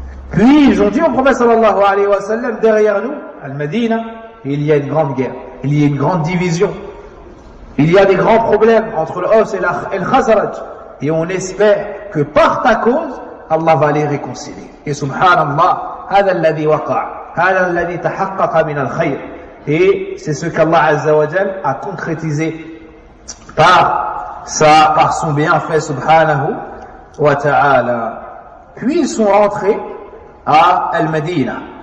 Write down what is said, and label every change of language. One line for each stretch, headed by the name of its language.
French: Puis ils ont dit au prophète sallallahu alayhi wa sallam, derrière nous, Al-Madina, il y a une grande guerre, il y a une grande division, il y a des grands problèmes entre l'Aws et Al-Khazraj. Et on espère que par ta cause, Allah va les réconcilier.
Arabic: Et subhanallah, هذا الذي وقع, هذا الذي تحقق من الخير.
French: Et c'est ce qu'Allah Azza wa Jal a concrétisé par son bienfait subhanahu wa ta'ala. Puis ils sont rentrés à Al-Madina.